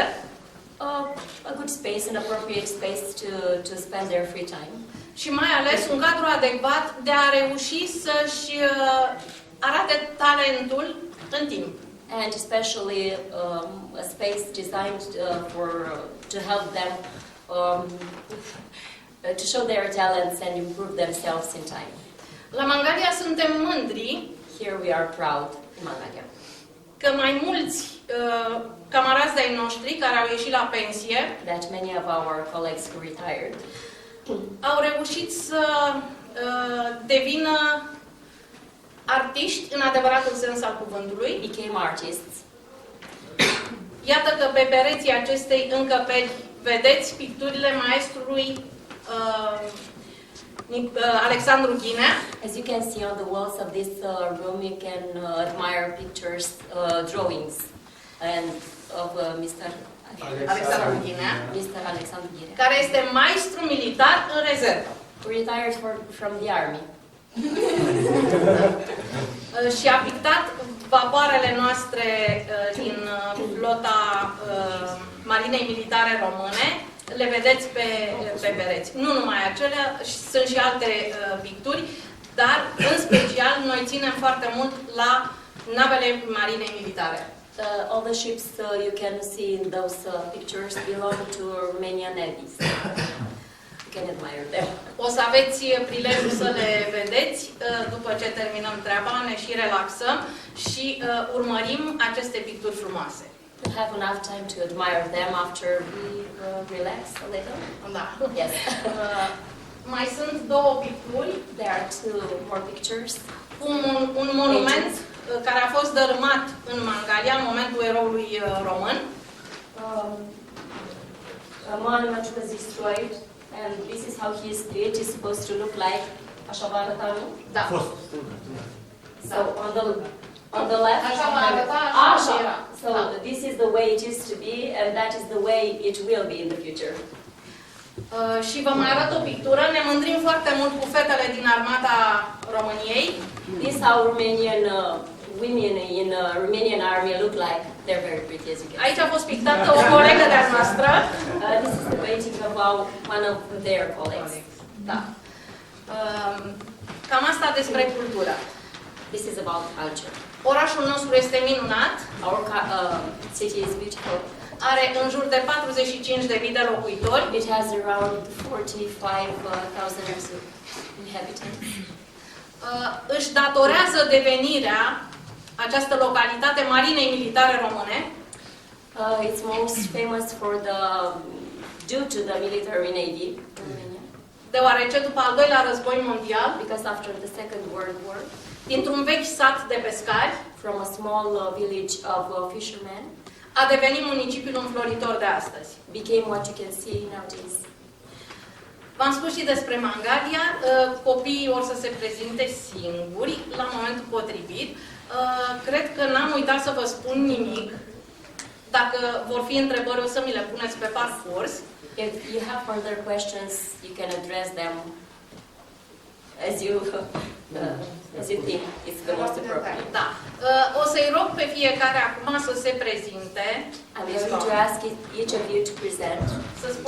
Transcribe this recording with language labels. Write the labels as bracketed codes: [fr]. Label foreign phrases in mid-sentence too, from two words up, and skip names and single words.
[en] a good space, an appropriate space to spend their free time. [ro] și mai ales un cadru adecvat de a reuși să-și arate talentul în timp. [en] And especially a space designed to help them to show their talents and improve themselves in time. [ro] La Mangalia suntem mândri [en] Here we are proud in Mangalia [ro] că mai mulți camarazi de-ai noștri care au ieșit la pensie [en] that many of our colleagues who retired [ro] au reușit să devină artiști în adevăratul sens al cuvântului. [en] became artists. [ro] Iată că pe pereții acestei încăperi vedeți picturile maestrului Alexandru Ghinea. [en] As you can see on the walls of this room, you can admire pictures, drawings, and of Mr. Alexandru Ghinea, Alexandru Ghinea, [ro] care este maestru militar în rezervă. [en] retired from the army. [ro] Și a pictat vapoarele noastre din flota Marinei Militare Române. Le vedeți pe pereți. Nu numai acelea, sunt și alte picturi, dar în special noi ținem foarte mult la navele Marinei Militare. [en] All the ships you can see in those pictures belong to Romanian navies. You can admire them. [ro] O să aveți prilejul să le vedeți după ce terminăm treaba, ne și relaxăm și urmărim aceste picturi frumoase. [en] We have enough time to admire them after we relax a little. [ro] Da. [en] Yes. [ro] Mai sunt 2 picturi. [en] There are 2 more pictures. [ro] Un monument care a fost dărâmat în Mangalia, în momentul eroului român. [en] A monument was destroyed, and this is how it is supposed to look like. [ro] Așa va arăta, nu? Da. [en] So on the left. [ro] Așa va arăta, așa era. [en] So this is the way it is to be, and that is the way it will be in the future. [ro] Și vă mai arăt o pictură. Ne mândrim foarte mult cu fetele din armata României. [en] This is how Romanian women in Romanian army look like. They're very pretty, as you can see. [ro] Aici a fost pictată o colegă de-a noastră. [en] This is the painting of one of their colleagues. [ro] Da. Cam asta despre cultură. [en] This is about culture. [ro] Orașul nostru este minunat. [en] Our city is beautiful. [ro] are în jur de 45.000 de locuitori. [en] It has around 45,000 inhabitants. [ro] Își datorează devenirea această localitate marinei militare române [en] It's most famous for due to the military navy in Romania, [ro] deoarece după al doilea război mondial, [en] because after the Second World War, [ro] dintr-un vechi sat de pescari, [en] from a small village of fishermen, [ro] a devenit municipiul înfloritor de astăzi. [en] became what you can see nowadays. [ro] V-am spus și despre Mangalia, copiii or să se prezinte singuri la momentul potrivit. Cred că n-am uitat să vă spun nimic. Dacă vor fi întrebări, o să mi le puneți pe parcurs. [en] If you have further questions, you can address them as you think it's the most appropriate. [ro] Da. O să-i rog pe fiecare acum să se prezinte. [en] I'm going to ask each of you to present, [ro] Să spună